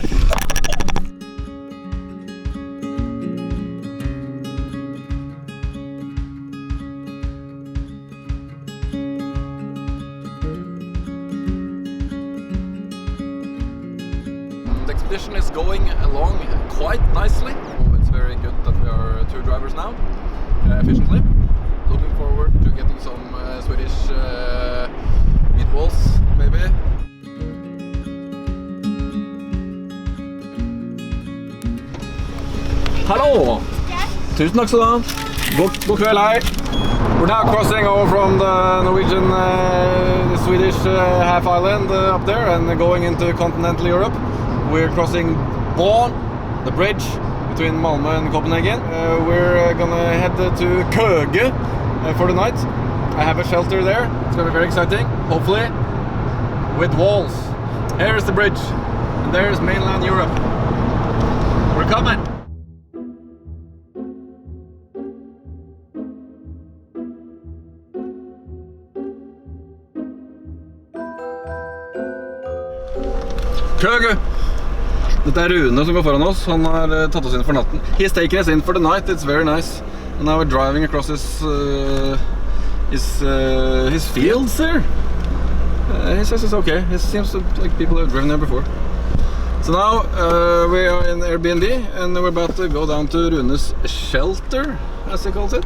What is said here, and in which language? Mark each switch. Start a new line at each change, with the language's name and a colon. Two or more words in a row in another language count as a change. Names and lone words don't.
English: The expedition is going along quite nicely. It's very good that we are 2 drivers now, efficiently. Looking forward to getting some Swedish meatballs, maybe.
Norwegian: Hallo! Tusen takk skal du ha. God kveld, hei.
English: We're now crossing over from the Norwegian, Swedish half island up there and going into continental Europe. We're crossing Born, the bridge between Malmö and Copenhagen. We're gonna head to Køge for the night. I have a shelter there. It's gonna be very exciting, hopefully, with walls. Here is the bridge, and there is mainland Europe. coming! Køge!
Norwegian: Dette er Rune som går foran oss. Han har tatt oss inn for natten.
English: He's taken us in for the night. It's very nice. And now we're driving across his fields there. He says it's okay. It seems like people have driven there before. So now we are in Airbnb and we're about to go down to Rune's shelter, as he calls it.